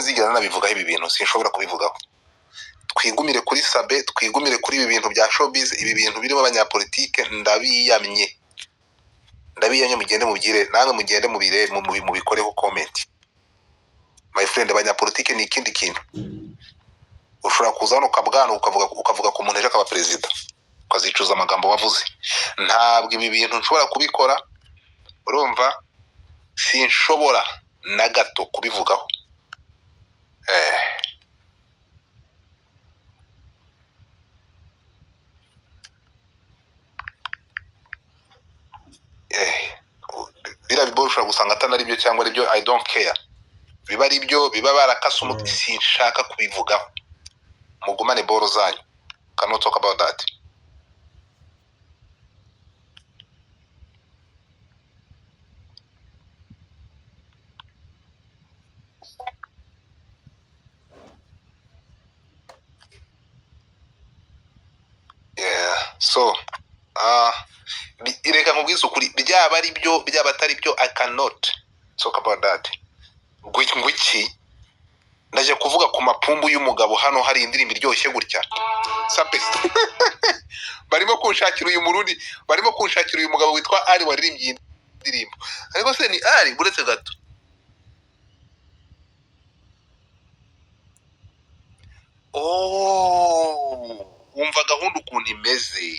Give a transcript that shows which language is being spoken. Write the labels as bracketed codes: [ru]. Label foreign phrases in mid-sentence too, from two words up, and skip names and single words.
[rw] nzigera nabivugaho ibi bintu sinshobora kubivugaho twigumire kuri Sabe twigumire kuri ibi bintu bya showbiz ibi bintu birimo abanyapolitike ndabiyamye mugende mubigire nange mugende mu bikoreho [en] comment my friend [rw] abanyapolitike ni ikindi kintu ushobora kuzana ukabwana ukavuga ku muntu ejo akaba president ukazicuza amagambo wavuze ntabwo ibi bintu nshobora kubikora urumva sinshobora na gato kubivugaho birabibosha gusanga atanari byo cyangwa ari byo [en] I don't care [rw] biba ari byo biba barakasa umuti sinshaka kubivugaho mugumane boro zanyu. [en] Cannot talk about that. [rw] Yeah, so ireka nkubwiza ukuri byaba ari byo byaba atari byo, [en] I cannot talk about that. [rw] Ngwiki ndaje kuvuga ku mapumbu y'umugabo hano hari indirimbo iryoshye gutya sapest barimo kunshakira uyu murundi, barimo kunshakira uyu mugabo witwa Ali waririmbye indirimbo, ariko se ni Ali buretse gato. Umva gahunda ukuntu imeze.